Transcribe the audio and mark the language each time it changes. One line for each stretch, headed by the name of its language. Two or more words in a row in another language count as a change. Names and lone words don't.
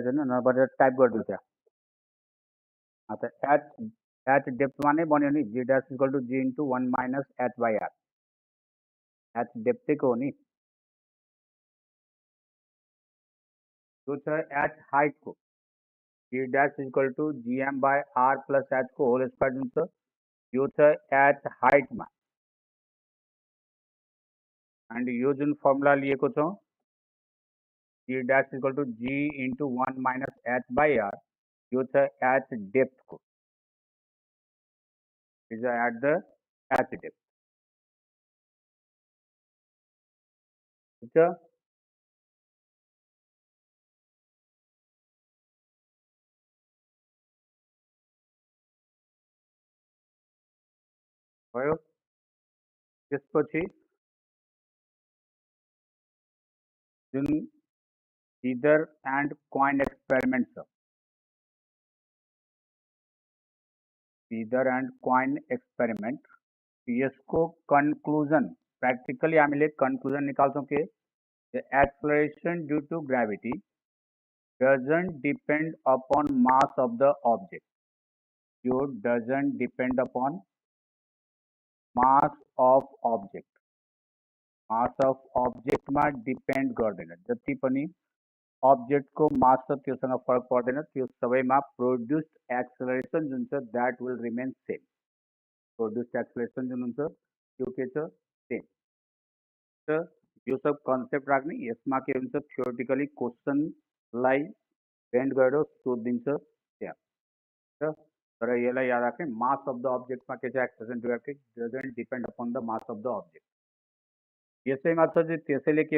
Nepali: छैन नभएर टाइप गरिदिनु त्यहाँ त
English: h depthमा
Nepali: नै बन्यो नि
English: g dash equal to g into 1 minus h by r h
Nepali: डेप्थैको हो नि त्यो छ
English: h heightको g dash equal to GM by R plus h
Nepali: को
English: whole square
Nepali: जुन छ यो छ
English: h heightमा
Nepali: एन्ड यो जुन फर्मुला लिएको छौं
English: g dash equal to g into 1 minus h by r
Nepali: यो छ
English: h depthको is at the h depth
Nepali: ठीक छ भयो त्यसपछि जुन
English: feather and coin experiment छ feather and coin experiment
Nepali: यसको
English: conclusion practically
Nepali: हामीले कन्क्लुजन निकाल्छौं के
English: the acceleration due to gravity doesn't depend upon mass of the object
Nepali: यो
English: doesn't depend upon mass of
Nepali: object मा डिपेन्ड गर्दैन जति पनि object को मास छ त्योसँग फरक पर्दैन त्यो सबैमा
English: produced acceleration
Nepali: जुन छ
English: that will remain same produced acceleration
Nepali: जुन हुन्छ त्यो के छ सेम यो सब कन्सेप्ट राख्ने यसमा के हुन्छ
English: theoretically questionलाई
Nepali: बेन्ड गरेर सोधिदिन्छ त्यहाँ र तर यसलाई याद राख्ने
English: mass of the objectमा
Nepali: के छ
English: acceleration durective doesn't depend upon the mass of the object
Nepali: यसैमा छ चाहिँ त्यसैले के